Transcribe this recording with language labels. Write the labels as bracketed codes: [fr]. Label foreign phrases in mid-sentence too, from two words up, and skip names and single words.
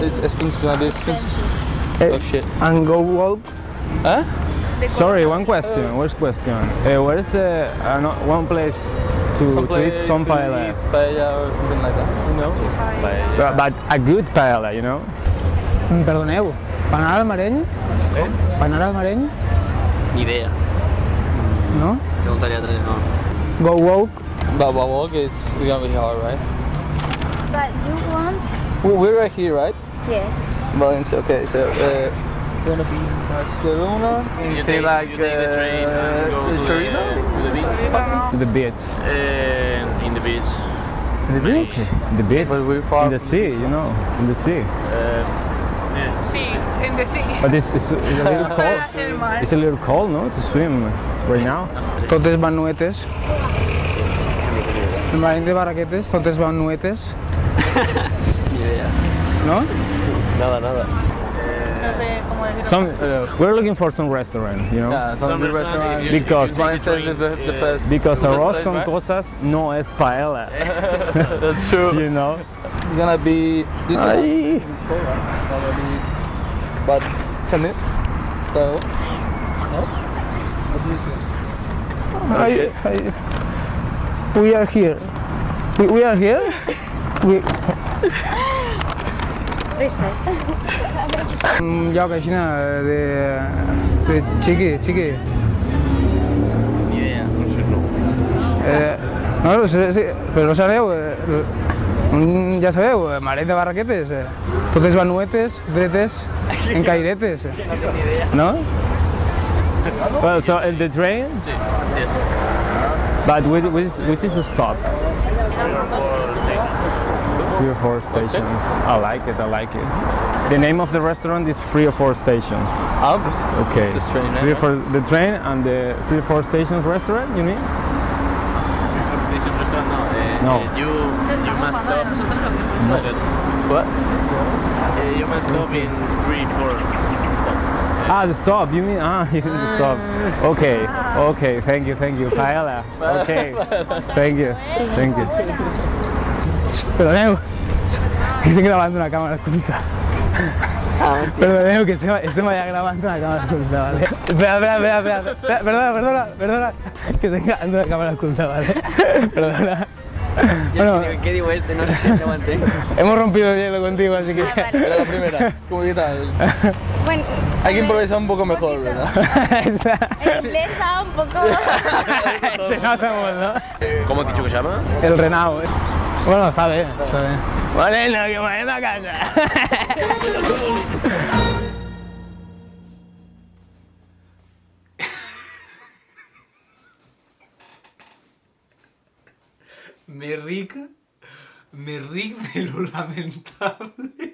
[en] It's expensive, a bit expensive. Oh shit. And go walk. Huh? Sorry, one question. Where's where is one place to eat some paella? Paella or something like that, you know? Paella. But a good paella, you know? [ca] Perdoneu, per anar al Mareny? Per anar al Mareny? Ni idea. No? Preguntaria a tres, no. [en] Go walk? But walk, it's gonna be hard, right? But you want? We're right here, right? Yes. Valencia, okay, so we're gonna be in Barcelona. You stay like the train and go to the beach. To the beach. In the beach. The beach? The beach? But we're far in the sea, you know, in the sea. Sí, in the sea. But it's a little cold. [ca] El mar. [en] It's a little cold, no, to swim right now. [ca] Totes van nuetes. El Mareny de Barraquetes, totes van nuetes. Ni idea. No? [es] Nada. No sé cómo decirlo. [en] We're looking for some restaurant, you know. Yeah, some good restaurant. Because Valencia is the best. because the best arroz place, con right? [es] cosas no es paella. [en] That's true. You know. gonna be this Ai. gonna be about 10 minutes. So, no? What do you think? We are here. We are here. We... [ca] Un lloc així de xiqui. Ni idea, no sé, no. No, sí, però no sabeu, ja sabeu, Maret de Barraquetes, totes vanuetes, dretes, en cairetes, no? [en] Well, so in the train? Yes. But which is the stop? 3 or 4 stations. I like it. The name of the restaurant is 3 or 4 stations. Okay. It's a strange name, 3 or 4 the train and the 3 or 4 stations restaurant, you mean? Station restaurant, no. No. You must stop. What? You must stop in 3, 4. Ah, the stop. You mean the stop. Okay. Thank you. Paella. Okay. Thank you. [ca] Perdoneu, que estem gravant una càmera oculta. Perdoneu, que estem allà gravant una càmera oculta, vale? Espera, perdona, que estem gravant una càmera oculta, vale? [es] Perdona. Bueno, ¿Qué digo este? No sé, no mantengo. hemos rompido el hielo contigo, así que... Era la primera. ¿Cómo que tal? Bueno, Hay que improvisar un poco mejor, ¿verdad? el inglés va un poco... [ca] Se nota molt, ¿no? [es] ¿Cómo has dicho que se llama? [ca] El Renau, Bueno, està bé. Vale, no, que m'anem a casa. Me ric de lo lamentable.